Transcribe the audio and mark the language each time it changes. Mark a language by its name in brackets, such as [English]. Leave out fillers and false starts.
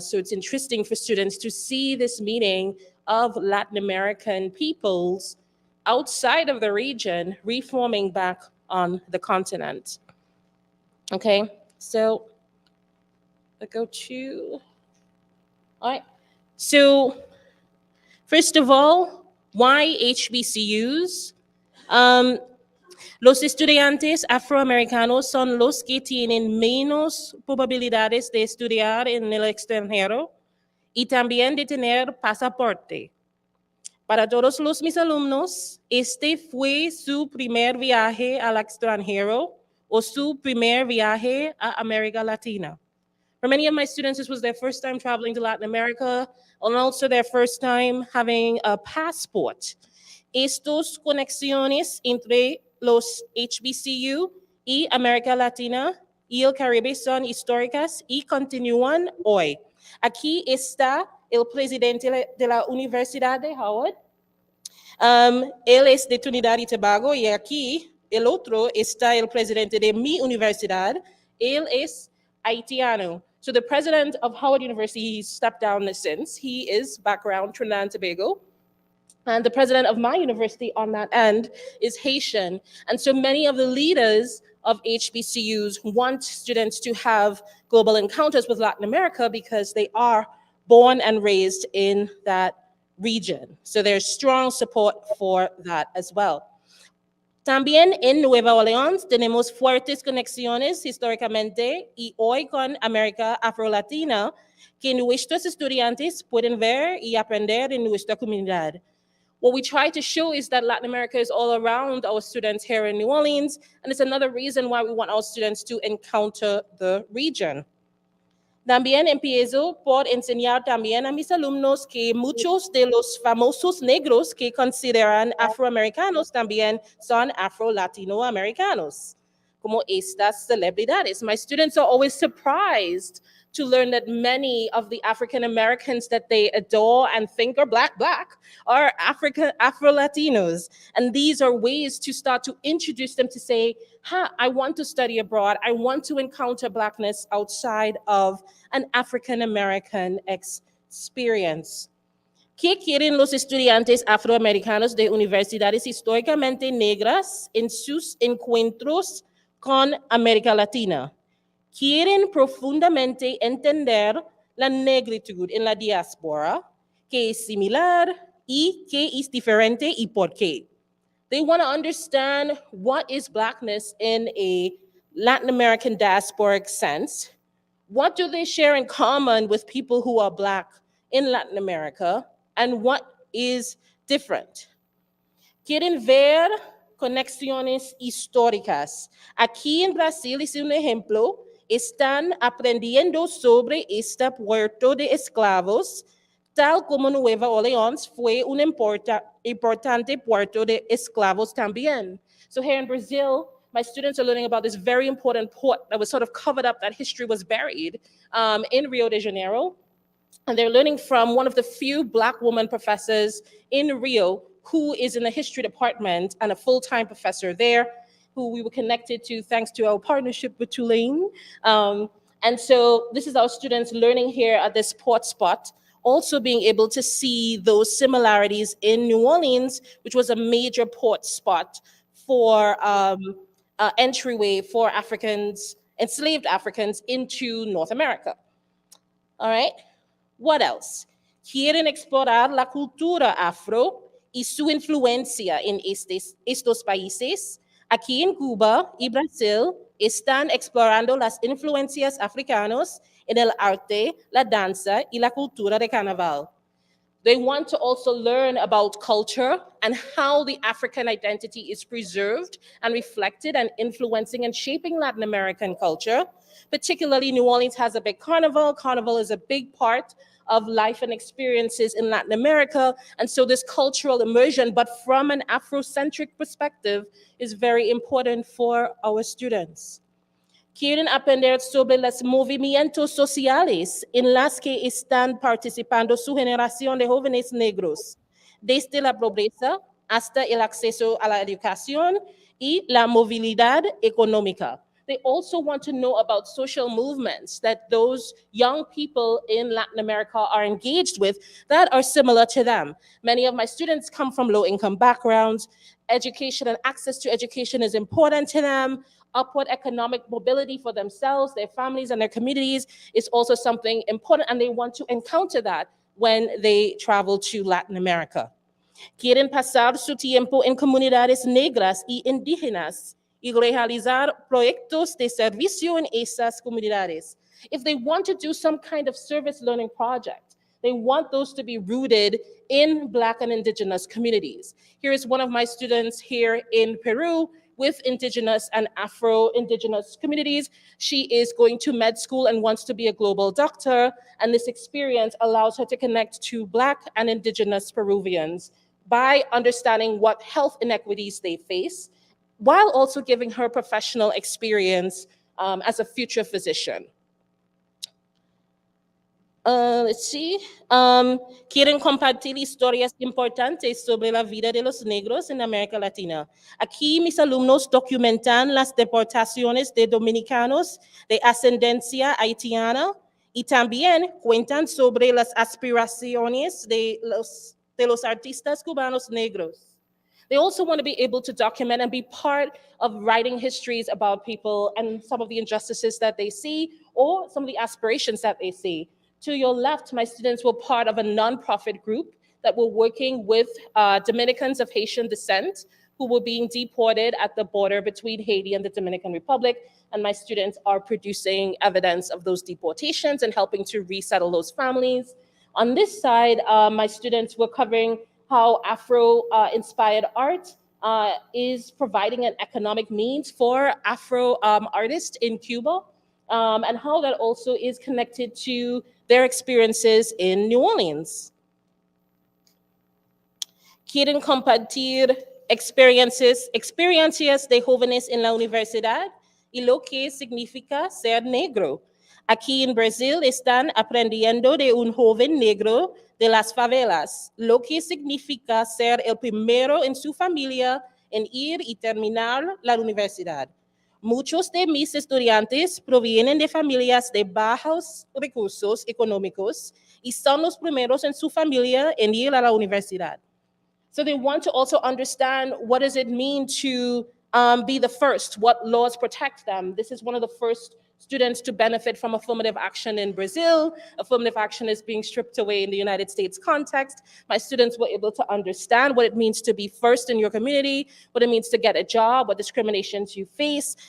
[English] So it's interesting for students to see this meaning of Latin American peoples outside of the region reforming back on the continent. Okay, so I go to, all right. So first of all, why HBCUs? [Spanish] Los estudiantes afroamericanos son los que tienen menos probabilidades de estudiar en el extranjero y también de tener pasaporte. Para todos mis alumnos, este fue su primer viaje al extranjero o su primer viaje a América Latina. [English] For many of my students, this was their first time traveling to Latin America and also their first time having a passport. [Spanish] Estas conexiones entre los HBCU y América Latina y el Caribe son históricas y continúan hoy. Aquí está el presidente de la Universidad de Howard. Él es de Trinidad y Tobago y aquí el otro está el presidente de mi universidad. Él es haitiano. [English] So the president of Howard University, he stepped down since. He is background Trinidad and Tobago. And the president of my university on that end is Haitian. And so many of the leaders of HBCUs want students to have global encounters with Latin America because they are born and raised in that region. So there's strong support for that as well. [Spanish] También en Nueva Orleans tenemos fuertes conexiones históricamente y hoy con América Afro-Latina que nuestros estudiantes pueden ver y aprender en nuestra comunidad. [English] What we try to show is that Latin America is all around our students here in New Orleans, and it's another reason why we want our students to encounter the region. [Spanish] También empiezo por enseñar también a mis alumnos que muchos de los famosos negros que consideran afroamericanos también son afro-latinoamericanos, como estas celebridades. [English] My students are always surprised to learn that many of the African Americans that they adore and think are black are Afro-Latinos. And these are ways to start to introduce them to say, I want to study abroad. I want to encounter Blackness outside of an African American experience. [Spanish] ¿Qué quieren los estudiantes afroamericanos de universidades históricamente negras en sus encuentros con América Latina? Quieren profundamente entender la negritud en la diáspora, qué es similar y qué es diferente y por qué. [English] They want to understand what is Blackness in a Latin American diasporic sense. What do they share in common with people who are Black in Latin America? And what is different? [Spanish] Quieren ver conexiones históricas. Aquí en Brasil es un ejemplo. Están aprendiendo sobre este puerto de esclavos, tal como Nueva Orleans fue un importante puerto de esclavos también. [English] So here in Brazil, my students are learning about this very important port that was sort of covered up, that history was buried in Rio de Janeiro. And they're learning from one of the few Black woman professors in Rio who is in the history department and a full-time professor there, who we were connected to thanks to our partnership with Tulane. And so this is our students learning here at this port spot, also being able to see those similarities in New Orleans, which was a major port spot for entryway for Africans, enslaved Africans into North America. All right, what else? [Spanish] Quieren explorar la cultura afro y su influencia en estos países. Aquí en Cuba y Brasil están explorando las influencias africanas en el arte, la danza y la cultura de carnaval. [English] They want to also learn about culture and how the African identity is preserved and reflected and influencing and shaping Latin American culture. Particularly, New Orleans has a big carnival. Carnival is a big part of life and experiences in Latin America. And so this cultural immersion, but from an Afrocentric perspective, is very important for our students. [Spanish] Quieren aprender sobre los movimientos sociales en las que están participando su generación de jóvenes negros, desde la pobreza hasta el acceso a la educación y la movilidad económica. [English] They also want to know about social movements that those young people in Latin America are engaged with that are similar to them. Many of my students come from low-income backgrounds. Education and access to education is important to them. Upward economic mobility for themselves, their families, and their communities is also something important, and they want to encounter that when they travel to Latin America. [Spanish] Quieren pasar su tiempo en comunidades negras y indígenas y realizar proyectos de servicio en esas comunidades. [English] If they want to do some kind of service learning project, they want those to be rooted in Black and Indigenous communities. Here is one of my students here in Peru with Indigenous and Afro-Indigenous communities. She is going to med school and wants to be a global doctor, and this experience allows her to connect to Black and Indigenous Peruvians by understanding what health inequities they face, while also giving her professional experience as a future physician. Let's see. [Spanish] Quieren compartir historias importantes sobre la vida de los negros en América Latina. Aquí mis alumnos documentan las deportaciones de dominicanos de ascendencia haitiana y también cuentan sobre las aspiraciones de los de los artistas cubanos negros. [English] They also want to be able to document and be part of writing histories about people and some of the injustices that they see or some of the aspirations that they see. To your left, my students were part of a nonprofit group that were working with Dominicans of Haitian descent who were being deported at the border between Haiti and the Dominican Republic. And my students are producing evidence of those deportations and helping to resettle those families. On this side, my students were covering how Afro-inspired art is providing an economic means for Afro artists in Cuba, and how that also is connected to their experiences in New Orleans. [Spanish] Quieren compartir experiencias de jóvenes en la universidad y lo que significa ser negro. Aquí en Brasil están aprendiendo de un joven negro de las favelas, lo que significa ser el primero en su familia en ir y terminar la universidad. Muchos de mis estudiantes provienen de familias de bajos recursos económicos y son los primeros en su familia en ir a la universidad. [English] So they want to also understand what does it mean to be the first, what laws protect them. This is one of the first students to benefit from affirmative action in Brazil. Affirmative action is being stripped away in the United States context. My students were able to understand what it means to be first in your community, what it means to get a job, what discriminations you face.